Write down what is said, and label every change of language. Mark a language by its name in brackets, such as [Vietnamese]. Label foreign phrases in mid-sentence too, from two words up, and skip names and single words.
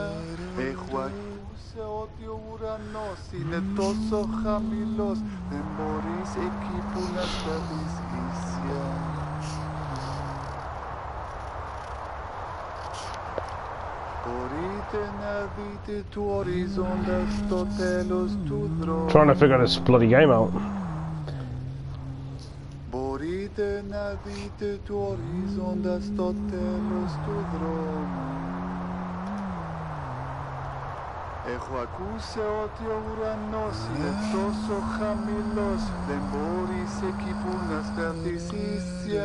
[Greek] Έχω ακούσει ότι ο ουρανός είναι τόσο χαμηλός, δεν μπορείς εκεί που να σταθείς ίσια. Μπορείτε να δείτε του ορίζοντα στο τέλος του δρόμου. [English] Trying to figure this bloody game out. [Greek] Μπορείτε να δείτε του ορίζοντα στο τέλος του δρόμου. Έχω ακούσει ότι ο ουρανός είναι τόσο χαμηλός, δεν μπορείς εκεί που να σταθείς ίσια.